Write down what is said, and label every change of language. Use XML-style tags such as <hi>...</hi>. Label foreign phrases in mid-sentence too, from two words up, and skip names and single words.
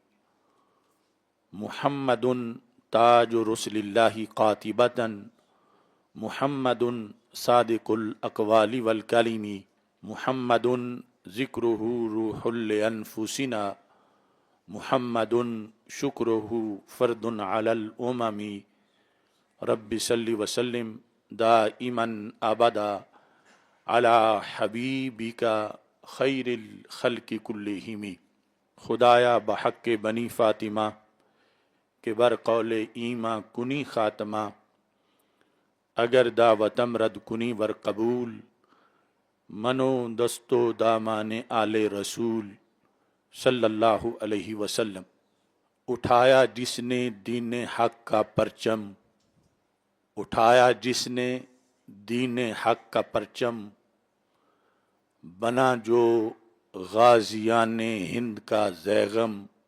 <ar>محمد تاج رسل اللہ قاطبۃ، محمد صادق الاقوال والکلم، محمد ذکرہ روح لانفسنا، محمد شکرہ فرد علی الامم۔ رب صل وسلم دائما ابدا علی حبیبک خیر الخلق کلہم۔</ar> <fa>خدایا بحق بنی فاطمہ کہ بر قول ایماں کنی خاتمہ، اگر دعوتم رد کنی ور قبول، منو دستو دامان آل رسول</fa> <ar>صلی اللہ علیہ وسلم۔</ar> <ur>اٹھایا جس نے دین حق کا پرچم، اٹھایا جس نے دین حق کا پرچم، بنا جو غازیان ہند کا زیغم۔</ur>